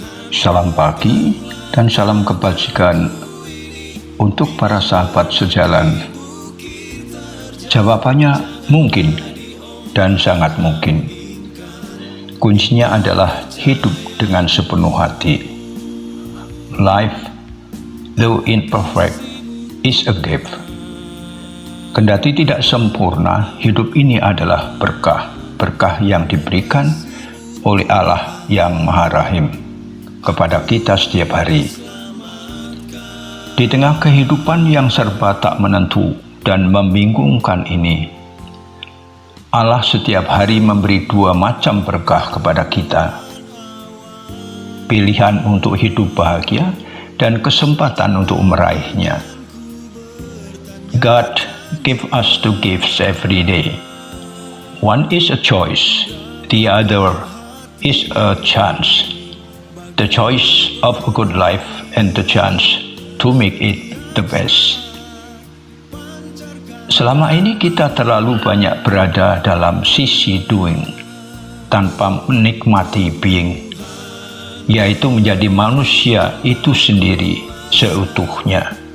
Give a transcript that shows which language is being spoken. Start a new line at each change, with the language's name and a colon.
Indonesian: Salam pagi dan salam kebajikan untuk para sahabat sejalan. Jawabannya mungkin dan sangat mungkin. Kuncinya adalah hidup dengan sepenuh hati.
English: Life, though imperfect, is a gift.
Indonesian: Kendati tidak sempurna, hidup ini adalah berkah yang diberikan oleh Allah yang Maha Rahim kepada kita setiap hari. Di tengah kehidupan yang serba tak menentu dan membingungkan ini, Allah setiap hari memberi dua macam berkah kepada kita. Pilihan untuk hidup bahagia dan kesempatan untuk meraihnya.
English: God give us two gifts every day. One is a choice, the other is a chance. The choice of a good life and the chance to make it the best.
Indonesian: Selama ini kita terlalu banyak berada dalam sisi doing tanpa menikmati being, yaitu menjadi manusia itu sendiri seutuhnya.